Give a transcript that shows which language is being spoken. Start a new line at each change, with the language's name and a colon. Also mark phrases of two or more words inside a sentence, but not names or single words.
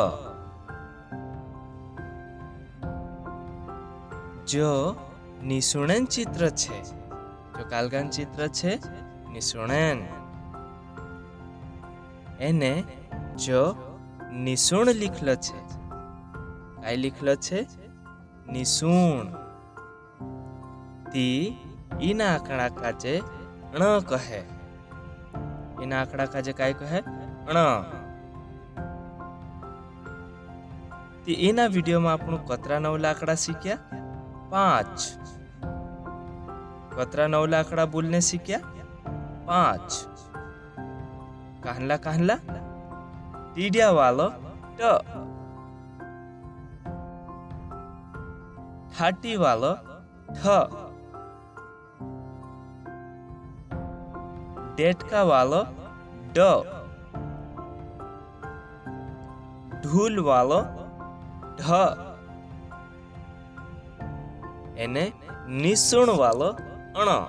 Bhili: जो निसुणन चित्र छे, जो कालगान चित्र छे निसुणन, एने जो निसुण लिखलो छे, काय लिखलो छे निसुण, ती ईना आकड़ा काजे ण कहे। ईना आकड़ा काजे काय कहे? ण। ती एना विडियो में आपणु कतरा नवला आंकड़ा सीख्या? 5। कतरा नवला आंकड़ा बोलने सीख्या? 5। कहला कहला टीडिया वालो ट, ठाटी वालो ठ, डेटका वालो ड, ढूल वालो ढ, एने निसुण वालो अण।